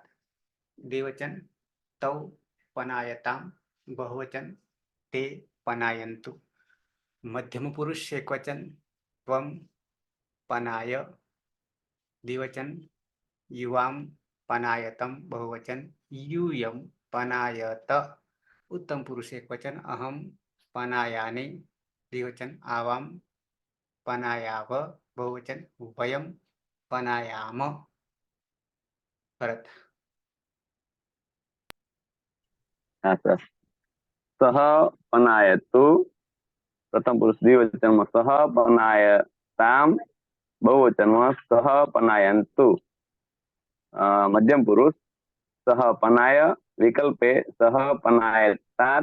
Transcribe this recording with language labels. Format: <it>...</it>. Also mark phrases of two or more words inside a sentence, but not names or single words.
<sa>દ્વિવચન તૌ પનાયતામ. બહુવચન તે પનાયन्तु. મધ્યમ પુરુષ એકવચન ત્વમ પનાય. દ્વિવચન યુવામ પનાયતમ. બહુવચન यूयम पनायत. उत्तम पुरुष एकवचन अहम पनायानि. द्विवचन आवाम पनायाव. बहुवचन वयम पनायाम. भरत.</sa> <gu>હા સર.</gu> <sa>સહ પનાયતુ પ્રથમ પુરુષ દ્વિવચનમાં સહ પનાયતામ. બહુવચનમાં સહ પનાયંતુ. મધ્યમ પુરુષ સહ પનાય વિકલ્પે સહ પનાયતાत्.</sa>